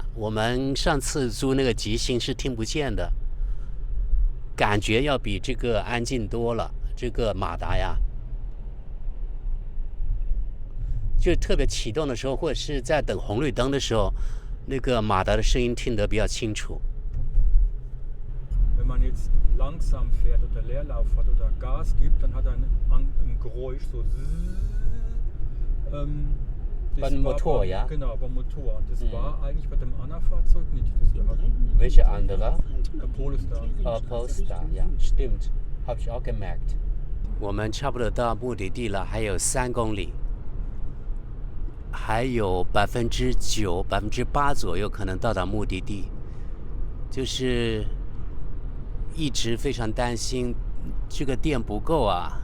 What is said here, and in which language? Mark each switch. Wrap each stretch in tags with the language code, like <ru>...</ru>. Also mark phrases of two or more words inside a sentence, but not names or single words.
<zh>我们上次租那个极星是听不见的，感觉要比这个安静多了。这个马达呀，就特别启动的时候，或者是在等红绿灯的时候，那个马达的声音听得比较清楚。</zh> <de>Wenn man jetzt langsam fährt oder Leerlauf hat oder Gas gibt, dann hat er ein Geräusch, so beim Motor, ja? Genau, beim Motor. Und das war eigentlich bei dem anderen Fahrzeug nicht. Das wir hatten. Welche andere? Polestar. Polestar, ja, stimmt. Habe ich auch gemerkt.</de> <zh>我们差不多到目的地了，还有3公里，还有9%、8%左右可能到达目的地，就是一直非常担心这个电不够啊。</zh>